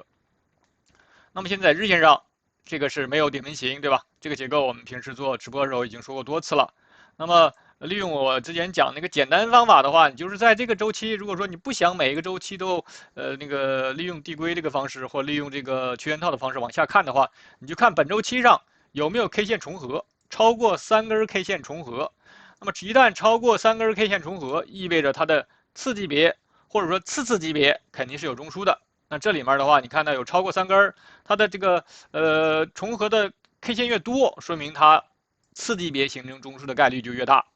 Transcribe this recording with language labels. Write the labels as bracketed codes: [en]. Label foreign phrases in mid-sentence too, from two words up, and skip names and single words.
[zh] 那麼現在日線上，這個是沒有頂分型，對吧？這個結構我們平時做直播的時候已經說過多次了。那麼利用我之前講那個簡單方法的話，你就是在這個周期，如果說你不想每一個周期都利用遞歸這個方式，或利用這個曲線套的方式往下看的話，你就看本周期上有沒有 K 線重合，超過3根 K 線重合。那麼一旦超過3根 K 線重合，意味着它的次級別或者說次級別肯定是有中樞的。那這裡面的話，你看到有超過3根，它的這個重合的 K 線越多，說明它次級別形成中樞的概率就越大。